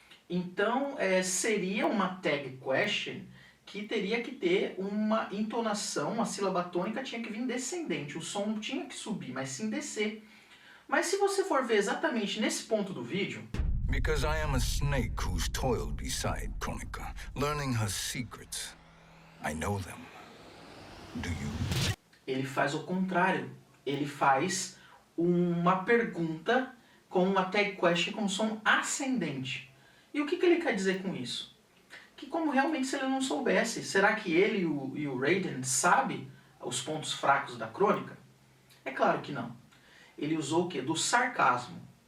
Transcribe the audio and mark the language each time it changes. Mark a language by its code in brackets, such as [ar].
[pt] Então, seria uma tag question que teria que ter uma entonação, uma sílaba tônica tinha que vir descendente. O som não tinha que subir, mas sim descer. Mas se você for ver exatamente nesse ponto do vídeo... [en] Because I am a snake who's toiled beside Kronika, learning her secrets. I know them. Do you? [pt] Ele faz o contrário. Ele faz uma pergunta com uma tag question com som ascendente. E o que ele quer dizer com isso? Que como realmente se ele não soubesse, será que ele e o Raiden sabem os pontos fracos da crônica? É claro que não. Ele usou o quê? Do sarcasmo.